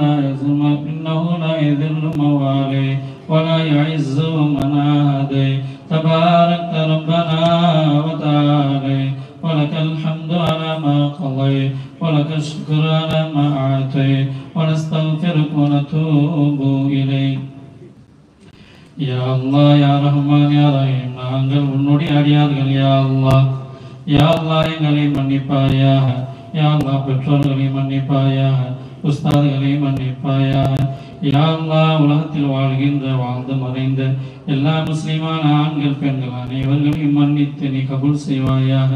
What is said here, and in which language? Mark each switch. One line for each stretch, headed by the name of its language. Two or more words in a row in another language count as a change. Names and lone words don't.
Arabic: لا يذل من واليت ولا يعز من عاديت تباركت ربنا وتعالى ولك الحمد على ما قضيت ولك الشكر على ما أعطيت ونستغفرك ونتوب إليك. يا الله يا رحمن يا رحيم,
Tamil: நாங்கள் உன்னுடைய அடியார்கள்.
Arabic: يا الله, يا الله
Tamil: எங்களை மன்னிப்பாயாக.
Arabic: يا الله
Tamil: பெற்றோர்களை மன்னிப்பாயாக, உஸ்தாதுகளை மன்னிப்பாயாக.
Arabic: يا الله
Tamil: உலகத்தில் வாழ்ந்து மறைந்த எல்லா முஸ்லிமான ஆண்கள் பெண்கள் அனைவர்களையும் மன்னித்து நீ கபூல் செய்வாயாக.